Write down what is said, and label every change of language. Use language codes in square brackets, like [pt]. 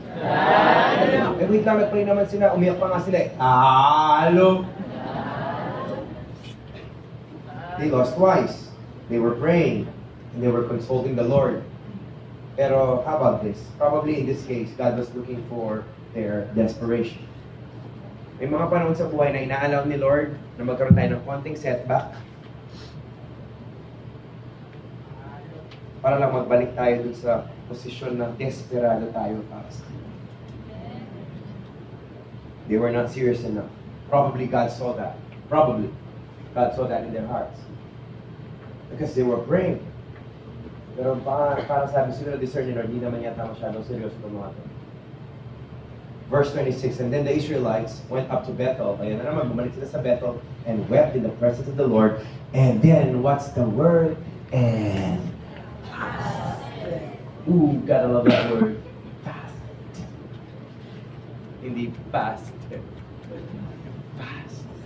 [tl] Talo. Eh, wait lang, nag-pray naman sila, umiyak pa nga sila eh. Talo. [en] They lost twice. They were praying, and they were consulting the Lord. Pero, how about this? Probably in this case, God was looking for their desperation. [tl] May mga panahon sa buhay na inaalaw ni Lord na magkaroon tayo ng konting setback para lang magbalik tayo dun sa posisyon na desperado tayo para sa Kanya. [en] They were not serious enough. Probably God saw that. Probably God saw that in their hearts. Because they were praying. [tl] Pero parang sabi sila, discern ni Lord, hindi naman yata masyadong seryoso ng mga ito. [en] Verse 26, and then the Israelites went up to Bethel. [tl] Ayan na naman, bumalik sila sa Bethel [en] and wept in the presence of the Lord. And then, what's the word? And fasted. Ooh, gotta love that word. Fasted. Hindi fasted. Fast.